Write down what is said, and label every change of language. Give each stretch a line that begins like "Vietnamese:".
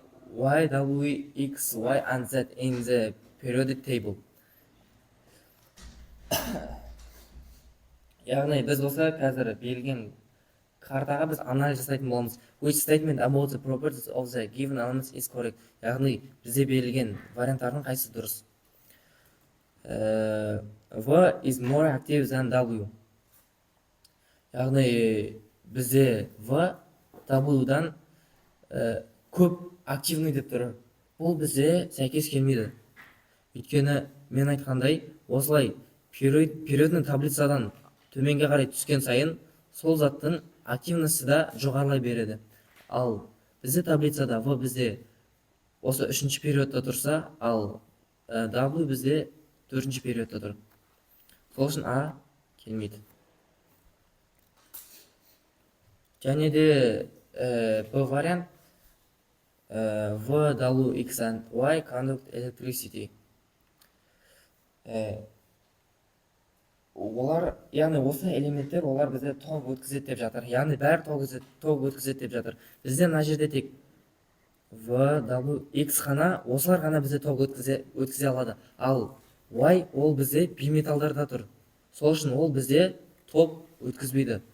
English: Y, W, X, Y, and Z in the periodic table.
Kazakh: Яғни біз осы қазір берілген картаға біз анализ жасайтын боламыз.
English: Which statement about the properties of the given elements is correct?
Kazakh: Яғни бізде берілген варианттардың қайсысы дұрыс?
English: V is more active than W.
Kazakh: Яғни бізде V W-дан көп активный деп тұр. Бұл бізде сәйкес келмейді. Өйткені мен айтқандай, осылай периодный таблицадан төменге қарай түскен сайын, сол заттың активності да жоғарылай береді. Ал бізде таблицада V бізде осы 3-ші периодта тұрса, ал W бізде 4-ші периодта тұр. Сол үшін А келмейді. Және де Б вариант.
English: V, W, X and Y conduct electricity.
Kazakh: Олар, яғни осы элементтер, олар бізде ток өткізеді деп жатыр. Яғни бәрі ток өткізеді деп жатыр. Бізде мына жерде тек V, W, X қана, осылар ғана бізде ток өткізе алады. Ал Y ол бізде бейметалдарда тұр. Сол үшін ол бізде ток өткізбейді.